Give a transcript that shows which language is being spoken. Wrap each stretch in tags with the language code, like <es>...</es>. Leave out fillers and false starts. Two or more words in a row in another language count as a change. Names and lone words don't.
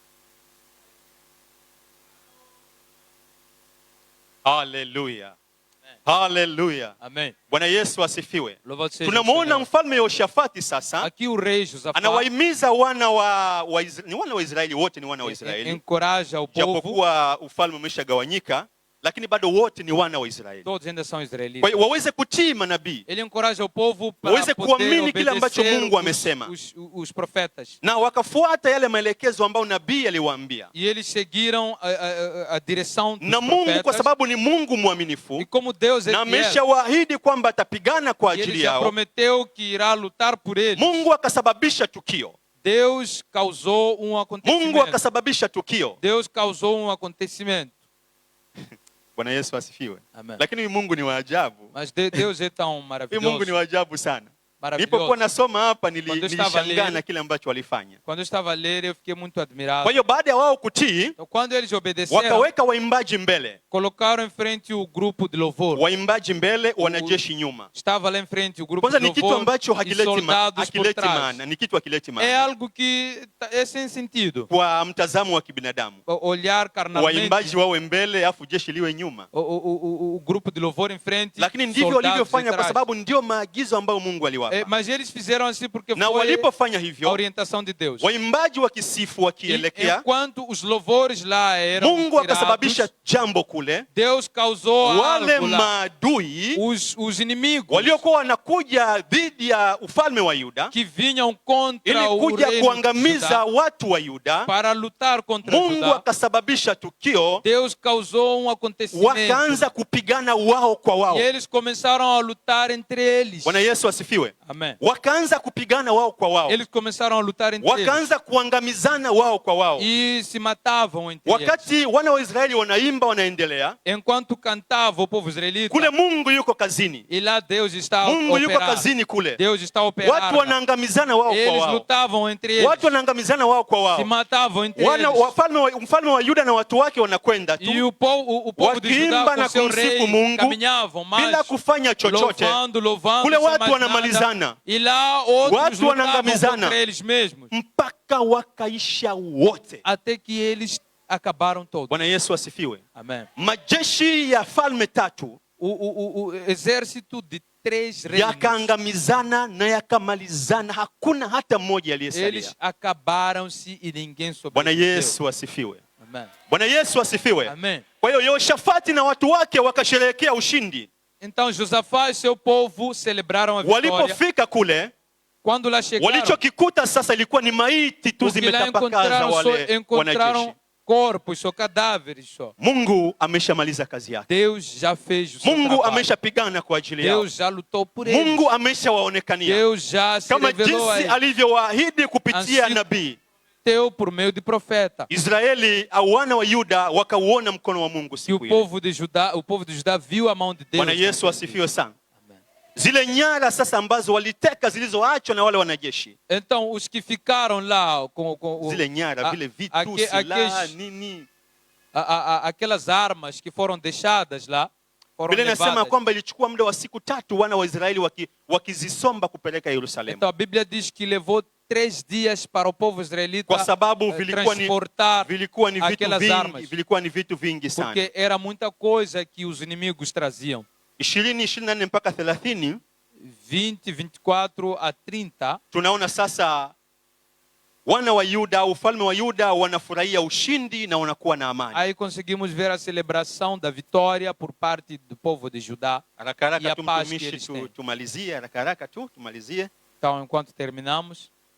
<sw>Haleluya. Hallelujah. Amen. Bwana Yesu asifiwe.</sw> <pt>Louvado seja o</pt> <sw>Tunamuona</sw> <pt>Senhor.</pt> <sw>mfalme Yehoshafati sasa</sw> <pt>Aqui o rei Josafá</pt> <sw>anawahimiza wana wa Israeli, wote ni wana wa Israeli.</sw> <pt>encoraja o povo.</pt> <sw>Japokuwa ufalme umeshagawanyika, lakini bado wote ni wana wa Israeli.</sw> <pt>Todos ainda são israelitas.</pt> <sw>Kwa hiyo waweze kutii manabii.</sw> <pt>Ele encoraja o povo para</pt> <sw>Waweze kuamini kile ambacho</sw> <pt>obedecer</pt> <sw>Mungu amesema.</sw> <pt>os profetas.</pt> <sw>Na wakafuata yale maelekezo ambayo nabii aliwaambia.</sw> <pt>E eles seguiram a direção dos</pt> <sw>Na Mungu</sw> <pt>profetas.</pt> <sw>kwa sababu ni Mungu mwaminifu,</sw> <pt>E como Deus é</pt> <sw>na</sw> <pt>fiel,</pt> <sw>ameshawaahidi kwamba atapigana kwa</sw> <pt>e ele</pt> <sw>ajili</sw> <pt>já</pt> <sw>yao,</sw> <pt>prometeu que irá lutar por eles.</pt> <sw>Mungu akasababisha tukio.</sw> <pt>Deus causou</pt> <sw>Mungu</sw> <pt>acontecimento.</pt> <sw>akasababisha tukio.</sw> <pt>Deus causou acontecimento.</pt> <sw>Bwana Yesu asifiwe. Amen. Lakini Mungu ni wa ajabu.</sw> <pt>Mas Deus é tão</pt> <sw>Mungu</sw> <pt>maravilhoso.</pt> <sw>ni wa ajabu sana.</sw> <pt>Maravilhoso.</pt> <sw>Nilipokuwa nasoma hapa</sw> <pt>Quando eu estava a</pt> <sw>nilishangaa</sw> <pt>ler-</pt> <sw>na kile ambacho walifanya.</sw> <pt>Quando eu estava a ler, eu fiquei muito admirado.</pt> <sw>Kwa hiyo baada ya wao kutii,</sw> <pt>Então, quando eles obedeceram,</pt> <sw>wakaweka waimbaji mbele.</sw> <pt>colocaram em frente o grupo de louvor.</pt> <sw>Waimbaji mbele, wanajeshi nyuma.</sw> <pt>Estava lá em frente o grupo</pt> <sw>Kwanza</sw> <pt>de</pt> <sw>ni kitu</sw> <pt>louvor</pt> <sw>ambacho</sw> <pt>e</pt> <sw>hakileti</sw> <pt>soldados por trás.</pt> <sw>maana, ni kitu hakileti</sw> <pt>É</pt> <sw>maana</sw> <pt>algo que é sem sentido.</pt> <sw>kwa mtazamo wa kibinadamu.</sw> <pt>Olhar carnalmente,</pt> <sw>Waimbaji wawe mbele afu jeshi liwe nyuma.</sw> <pt>o grupo de louvor em frente,</pt> <sw>Lakini ndivyo</sw> <pt>soldados</pt> <sw>walivyofanya kwa</sw> <pt>atrás.</pt> <sw>sababu ndio maagizo ambayo Mungu aliwapa.</sw> <pt>Mas eles fizeram assim porque</pt> <sw>Na</sw> <pt>foi</pt> <sw>walipofanya</sw> <pt>a</pt> <sw>hivyo,</sw> <pt>orientação de Deus.</pt> <sw>waimbaji wakisifu</sw> <pt>E</pt> <sw>wakielekea,</sw> <pt>enquanto os louvores lá eram</pt> <sw>Mungu akasababisha</sw> <pt>tirados,</pt> <sw>jambo kule.</sw> <pt>Deus causou</pt> <sw>Wale</sw> <pt>algo lá.</pt> <sw>maadui</sw> <pt>Os inimigos</pt> <sw>waliokuwa wanakuja dhidi ya ufalme wa Yuda</sw> <pt>que vinham contra</pt> <sw>ili</sw> <pt>o</pt> <sw>kuja</sw> <pt>reino de</pt> <sw>kuangamiza</sw> <pt>Judá</pt> <sw>watu wa Yuda,</sw> <pt>para lutar contra</pt> <sw>Mungu</sw> <pt>Judá,</pt> <sw>akasababisha tukio,</sw> <pt>Deus causou acontecimento.</pt> <sw>wakaanza kupigana wao kwa wao.</sw> <pt>E eles começaram a lutar entre eles.</pt> <sw>Bwana Yesu asifiwe.</sw> <pt>Amém.</pt> <sw>Wakaanza kupigana wao kwa wao,</sw> <pt>Eles começaram a lutar entre eles.</pt> <sw>wakaanza kuangamizana wao kwa wao.</sw> <pt>E se matavam entre eles.</pt> <sw>Wakati wana wa Israeli wanaimba, wanaendelea</sw> <pt>Enquanto cantava o povo israelita,</pt> <sw>kule, Mungu yuko kazini.</sw> <pt>e lá Deus está</pt> <sw>Mungu yuko</sw> <pt>operando.</pt> <sw>kazini kule.</sw> <pt>Deus está operando.</pt> <sw>Watu wanaangamizana wao kwa</sw> <pt>Eles</pt> <sw>wao,</sw> <pt>lutavam entre eles.</pt> <sw>watu wanaangamizana wao kwa</sw> <pt>Se</pt> <sw>wao.</sw> <pt>matavam entre</pt> <sw>Mfalme wa Yuda na watu wake wanakwenda</sw> <pt>eles.</pt> <sw>tu</sw> <pt>E o povo de Judá</pt> <sw>wakiimba</sw> <pt>com</pt> <sw>na</sw> <pt>seu</pt> <sw>kumsifu</sw> <pt>rei</pt> <sw>Mungu</sw> <pt>caminhavam</pt> <sw>bila</sw> <pt>mais,</pt> <sw>kufanya chochote.</sw> <pt>louvando,</pt> <sw>Kule</sw> <pt>sem</pt> <sw>watu</sw> <pt>mais</pt> <sw>wanamalizana.</sw> <pt>nada. E lá outros</pt> <sw>Watu</sw> <pt>lutavam</pt> <sw>wanangamizana.</sw> <pt>contra eles mesmos.</pt> <sw>Mpaka wakaisha wote.</sw> <pt>Até que eles acabaram todos.</pt> <sw>Bwana Yesu asifiwe.</sw> <pt>Amém.</pt> <sw>Majeshi ya falme tatu</sw> <pt>O exército de 3 reinos,</pt> <sw>yakaangamizana na yakamalizana, hakuna hata mmoja aliyesalia.</sw> <pt>eles acabaram-se e ninguém</pt> <sw>Bwana</sw> <pt>sobreviveu.</pt> <sw>Yesu asifiwe.</sw> <pt>Amém.</pt> <sw>Bwana Yesu asifiwe.</sw> <pt>Amém.</pt> <sw>Kwa hiyo Yehoshafati na watu wake wakasherehekea ushindi.</sw> <pt>Então Josafá e seu povo celebraram a vitória.</pt> <sw>Walipofika kule,</sw> <pt>Quando lá chegaram,</pt> <sw>walichokikuta sasa ilikuwa ni maiti tu</sw> <pt>o que lá</pt> <sw>zimetapakaza wale</sw> <pt>encontraram</pt> <sw>wanajeshi.</sw> <pt>corpos, só cadáveres só.</pt> <sw>Mungu ameshamaliza kazi yake.</sw> <pt>Deus já fez o seu</pt> <sw>Mungu</sw> <pt>trabalho.</pt> <sw>ameshapigana kwa ajili yao.</sw> <pt>Deus já lutou por eles.</pt> <sw>Mungu ameshawaonekania</sw> <pt>Deus já se</pt> <sw>kama</sw> <pt>revelou a</pt> <sw>jinsi</sw> <pt>eles.</pt> <sw>alivyowaahidi kupitia</sw> <pt>Assim,</pt> <sw>nabii.</sw> <pt>Teu por meio de profeta.</pt> <sw>Israeli au wana wa Yuda wakauona mkono wa Mungu</sw> <pt>E o</pt> <sw>siku ile.</sw> <pt>povo de Judá viu a mão de Deus.</pt> <sw>Bwana Yesu asifiwe sana. Zile nyara sasa ambazo waliteka zilizoachwa na wale wanajeshi,</sw> <pt>Então os que ficaram lá com</pt> <sw>zile nyara vile vitu silaha nini,</sw> <pt>aquelas armas que foram deixadas lá, foram</pt> <sw>Biblia inasema</sw> <pt>levadas.</pt> <sw>kwamba ilichukua muda wa siku 3 wana wa Israeli wakizisomba kupeleka Yerusalemu,</sw> <pt>Então a Bíblia diz que levou 3 dias para o povo israelita</pt> <sw>kwa sababu vilikuwa ni vitu vingi sana.</sw> <pt>Porque era muita coisa que os inimigos traziam.</pt> <sw>20, 24 mpaka 30</sw> <pt>20, 24 a 30,</pt> <sw>tunaona sasa wana wa Yuda, ufalme wa Yuda wanafurahia ushindi na wanakuwa na amani.</sw> <pt>Aí conseguimos ver a celebração da vitória por parte do povo de Judá.</pt> <sw>Haraka</sw> <pt>e a paz que eles</pt> <sw>tu</sw> <pt>têm.</pt> <sw>tumalizie, haraka tu tumalizie.</sw> <pt>Então, enquanto terminamos,</pt>